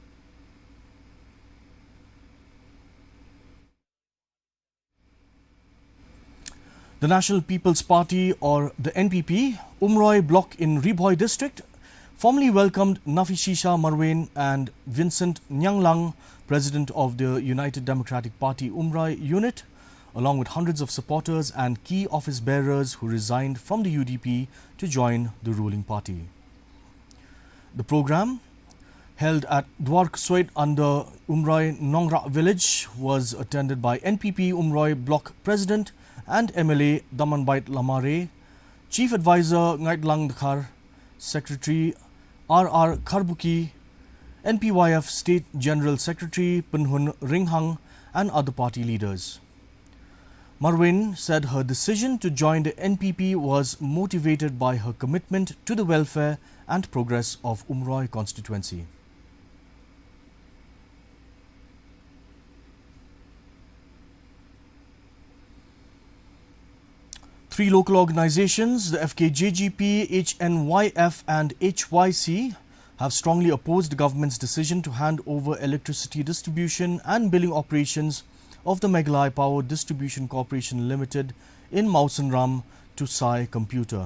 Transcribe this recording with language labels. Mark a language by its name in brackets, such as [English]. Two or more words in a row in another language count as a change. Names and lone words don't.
[English] The National People's Party, or the NPP, Umroi block in Riboy district, formally welcomed Nafishisha Marwain and Vincent Nyanglang, president of the United Democratic Party Umroi unit, along with hundreds of supporters and key office bearers who resigned from the UDP to join the ruling party. The program, held at Dwark Soit under Umroi Nongra village, was attended by NPP Umroi block president and MLA Damanbait Lamare, Chief Advisor Ngaitlang Dakhar, Secretary R.R. Karbuki, NPYF State General Secretary Punhun Ringhang and other party leaders. Marwin said her decision to join the NPP was motivated by her commitment to the welfare and progress of Umroi constituency. Three local organizations, the FKJGP, HNYF and HYC, have strongly opposed the government's decision to hand over electricity distribution and billing operations of the Meghalaya Power Distribution Corporation Limited in Mawsynram to Sai Computer.